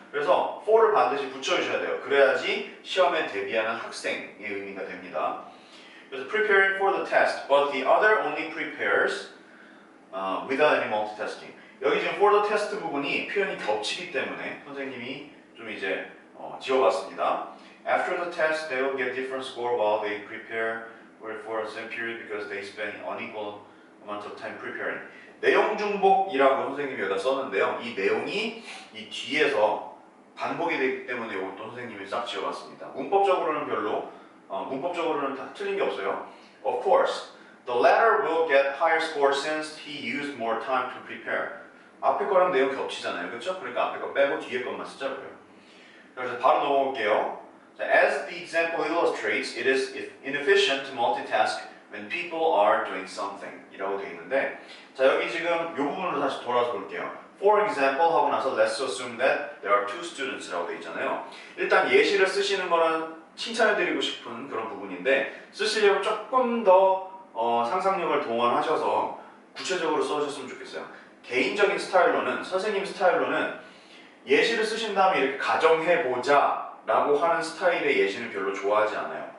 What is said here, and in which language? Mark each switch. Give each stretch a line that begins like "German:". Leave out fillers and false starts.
Korean: 그래서 for를 반드시 붙여주셔야 돼요. 그래야지 시험에 대비하는 학생의 의미가 됩니다. 그래서
English: preparing for the test, but the other only prepares without any multitasking.
Korean: 여기 지금 for the test 부분이 표현이 겹치기 때문에 선생님이 좀 이제 지워봤습니다.
English: After the test, they will get different score while they prepare for the same period because they spend unequal amount of time preparing.
Korean: 내용 중복이라고 선생님이 여기다 썼는데요. 이 내용이 이 뒤에서 반복이 되기 때문에 이것도 선생님이 싹 지워봤습니다. 문법적으로는 별로, 문법적으로는 다 틀린 게 없어요.
English: Of course, the latter will get higher score since he used more time to prepare.
Korean: 앞에 거랑 내용 겹치잖아요. 그렇죠? 그러니까 앞에 거 빼고 뒤에 것만 쓰자고요. 그래서 바로 넘어올게요.
English: As the example illustrates, it is inefficient to multitask when people are doing something
Korean: 이라고 되어 있는데 자 여기 지금 이 부분으로 다시 돌아서 볼게요.
English: For example
Korean: 하고 나서
English: let's assume that there are two students
Korean: 라고 되어 있잖아요. 일단 예시를 쓰시는 거는 칭찬해드리고 싶은 그런 부분인데 쓰시려면 조금 더 상상력을 동원하셔서 구체적으로 써주셨으면 좋겠어요. 개인적인 스타일로는 선생님 스타일로는 예시를 쓰신 다음에 이렇게 가정해보자 라고 하는 스타일의 예시는 별로 좋아하지 않아요.